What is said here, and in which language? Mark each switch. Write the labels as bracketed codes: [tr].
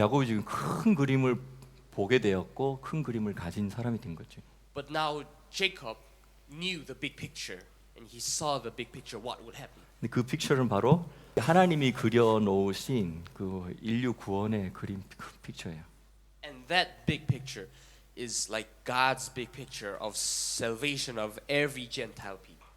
[ko] 야곱이 지금 큰 그림을 보게 되었고 큰 그림을 가진 사람이 된 거죠. [en] But now Jacob knew the big picture and he saw the big picture what would happen. [ko] 근데 그 픽처는 바로 하나님이 그려 놓으신 그 인류 구원의 그림 픽처예요. [en] And that big picture is like God's big picture of salvation of every Gentile people.